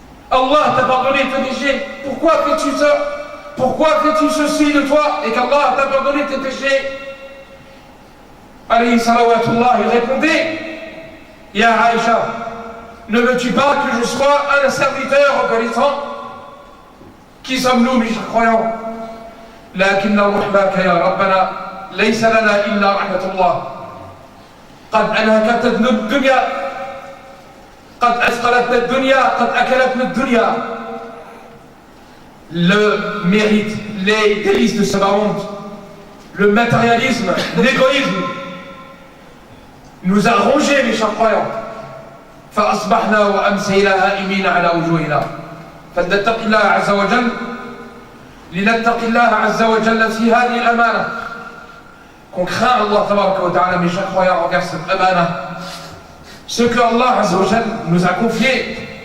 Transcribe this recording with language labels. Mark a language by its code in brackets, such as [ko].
[fr] Allah t'a pardonné tes péchés. Pourquoi fais-tu ça? Pourquoi fais-tu ceci de toi et qu'Allah t'a pardonné tes péchés? [ar] Alayhi salawatullah, [fr] il répondait, Ya Aïcha, ne veux-tu pas que je sois un serviteur obéissant? Qui sommes-nous, mes chers croyants? [ar] لكن رحمك يا ربنا ليس لنا إلا رحمة الله قد أنهكتنا الدنيا قد أثقلتنا الدنيا قد أكلتنا الدنيا. [fr] Le mérite, les délices de ce monde, le matérialisme, l'égoïsme nous a rongés, mes chers croyants. [ar] فأصبحنا وأمسينا هائمين على وجوهنا فلنتق الله عز وجل لنتق الله عز وجل في هذه الأمانة. [fr] Qu'on craint Allah tabaraka wa ta'ala, mes chers croyants, envers cette amana, ce que Allah azza wa jal nous a confié.